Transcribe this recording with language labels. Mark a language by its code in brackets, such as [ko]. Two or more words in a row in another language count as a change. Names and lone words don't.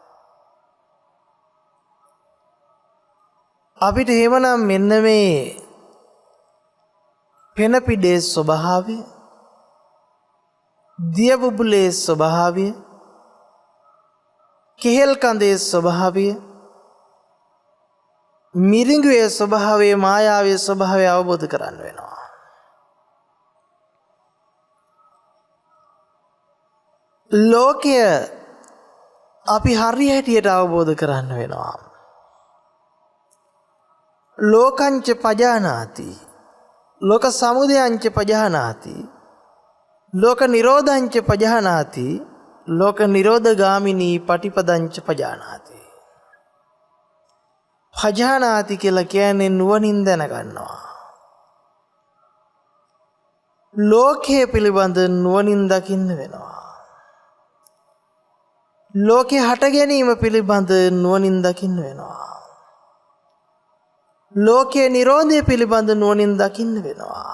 [si] අපිට එහෙමනම් මෙන්න මේ පෙන පිඩේ ස්වභාවය, දිය බුබුලේ ස්වභාවය, කෙහෙල් කඳේ ස්වභාවය, මිරිඟුවේ ස්වභාවය, මායාවේ ස්වභාවය අවබෝධ කරගන්න වෙනවා. ලෝකය අපි හරියටියට අවබෝධ කරන්න වෙනවා. [pi] ලෝකංච පජානාති, ලෝක සමුදයංච පජානාති, ලෝක නිරෝධංච පජානාති, ලෝක නිරෝධ ගාමිනී පටිපදංච පජානාති. [si] පජානාති කියලා කියන්නේ නුවණින් දැනගන්නවා. ලෝකයේ පිළිබඳ නුවණින් දකින්න වෙනවා. ලෝකේ හට ගැනීම පිළිබඳ නුවණින් දකින්න වෙනවා. ලෝකේ නිරෝධය පිළිබඳ නුවණින් දකින්න වෙනවා.